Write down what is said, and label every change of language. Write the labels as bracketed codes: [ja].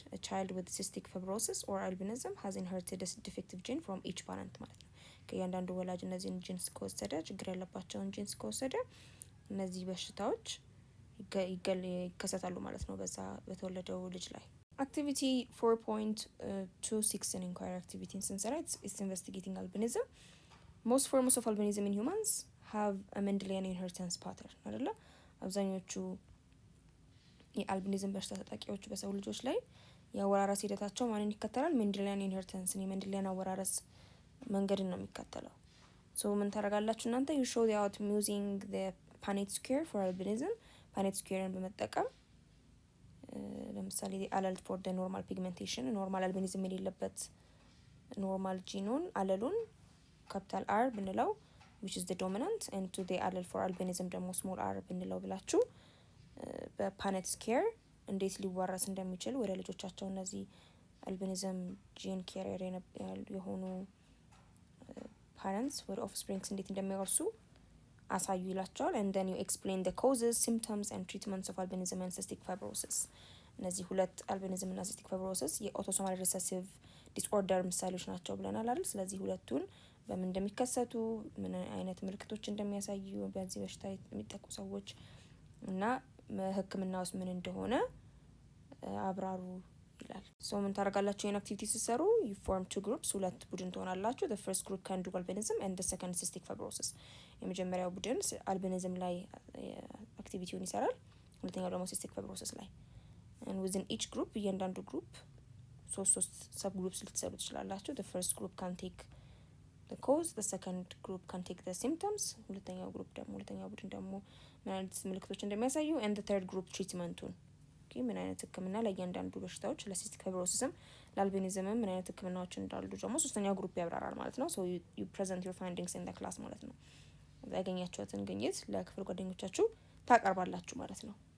[en] a child with cystic fibrosis or albinism has inherited a defective gene from each parent [am] ማለት ነው። ከእያንዳንዱ ወላጅ እነዚህን ጂንስ ከወሰደ ችግር ያለባቸውን ጂንስ ከወሰደ እነዚህ በሽታዎች ይከሰታሉ ማለት ነው በዛ በተወለደው ልጅ ላይ። activity 4.26 inquiry activity ስንሰራ [en] it's investigating albinism. most forms of albinism in humans have a Mendelian inheritance pattern አይደለ? [am] አብዛኞቹ የአልቢኒዝም በሽታ ተጠቂዎች በሰው ልጆች ላይ የአወራረስ ሂደታቸው ማንን ይከተላል? ሜንድሊያን ኢንሄሪታንስን የሜንድሊያን አወራረስ መንገድን ነው የሚከተለው። ሶ ምን ታደርጋላችሁ እናንተ? [en] you show the out using the Punnett square for albinism. [am] Punnett squareን በመጠቀም ለምሳሌ [en] the allele for the normal pigmentation [am] ኖርማል አልቢኒዝም የሌለበት ኖርማል ጂኑን አለሉን ካፒታል R ብንለው [en] which is the dominant and to the allele for albinism [am] ደግሞ small r ብንለው ብላችሁ በፓኔት ስኬር እንዴት ሊዋረስ እንደሚችል ወደ ልጆቻቸው እነዚህ አልቢኒዝም ጂን ኬሪየር የሆኑ ፓረንትስ ወደ ኦፍስፕሪንግስ እንዴት እንደሚወርሱ አሳዩ ይላቸዋል። [en] and then you explain the causes, symptoms and treatments of albinism and cystic fibrosis. [am] እነዚህ ሁለት አልቢኒዝም እና cystic fibrosis የኦቶሶማል ሪሰሲቭ ዲስኦርደር ምሳሌዎች ናቸው ብለናል አይደል? ስለዚህ ሁለቱን በምን እንደሚከሰቱ ምን አይነት ምልክቶች እንደሚያሳዩ በዚህ በሽታ የሚጠቁ ሰዎች እና ህክምናውስ ምን እንደሆነ አብራሩ ይላል። ሶ ምን ታደርጋላችሁ? [en] ይሄን አክቲቪቲ ሲሰሩ you form two groups [am] ሁለት ቡድን ትሆናላችሁ። [en] the first group can do albinism and the second cystic fibrosis. [am] የመጀመሪያው ቡድን አልቢኒዝም ላይ አክቲቪቲውን ይሰራል። ሁለተኛው ደግሞ cystic fibrosis ላይ [en] and within each group [am] እያንዳንዱ ግሩፕ ሶስት ሰብ ግሩፕስ ልትሰሩ ትችላላችሁ። [en] the first group can take the cause, the second group can take the symptoms [am] ሁለተኛው ቡድን ደግሞ ምን አይነት ምልክቶች እንደሚያሳዩ [en] and the third group [am] ትሪትመንቱን ምን አይነት ህክምና ለእያንዳንዱ በሽታዎች ለሲስቲክ ፋይብሮሲስም ለአልቢኒዝምም ምን አይነት ህክምናዎች እንዳሉ ደግሞ ሶስተኛው ግሩፕ ያብራራል ማለት ነው። [en] so you present your findings in the class [am] ማለት ነው። ያገኛችሁትን ግኝት ለክፍል ጓደኞቻችሁ ታቀርባላችሁ ማለት ነው።